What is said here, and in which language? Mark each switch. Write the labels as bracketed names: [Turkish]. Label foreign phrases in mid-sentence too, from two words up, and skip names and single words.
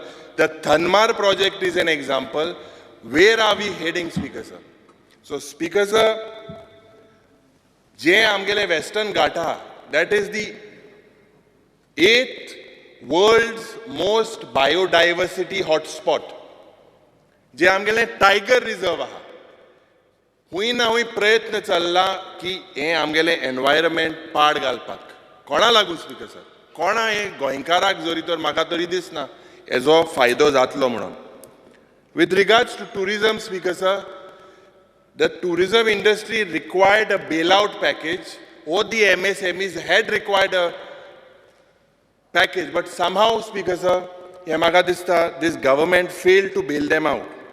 [English] The Thanmar project is an example. Where are we heading, Speaker sir? So, Speaker sir, [Konkani] जे आमगेले [English] Western Ghata, that is the 8th world's most biodiversity hotspot. [Konkani] जे आमगेले टायगर रिझर्व आहा. हुई ना हुई प्रयत्न चल्ला की हे आमगेले एनवायरमेंट पाड घालपाक. कोणा लागून, [English] Speaker sir? [Konkani] कोणा हे गोंयकाराक जोरी तर म्हाका तरी दिसना हेजो फायदो जातलो म्हणून. [English] With regards to tourism, Speaker sir, the tourism industry required a bailout package, or the MSMEs had required a package, but somehow, Speaker sir, this government failed to bail them out.